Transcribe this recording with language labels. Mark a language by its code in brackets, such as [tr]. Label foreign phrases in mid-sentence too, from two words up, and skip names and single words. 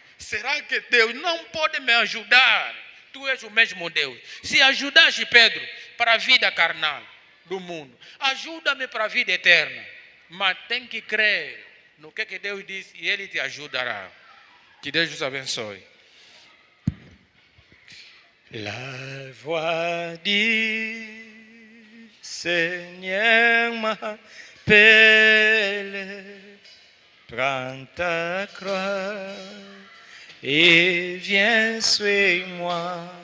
[pt] Será que Deus não pode me ajudar? Tu és o mesmo Deus. Se ajudaste Pedro para a vida carnal do mundo, ajuda-me para a vida eterna. Mas tem que crer no que Deus disse e Ele te ajudará. Que Deus nos abençoe. [fr] La voix du Seigneur m'appelle. Prends ta croix et viens, suis-moi.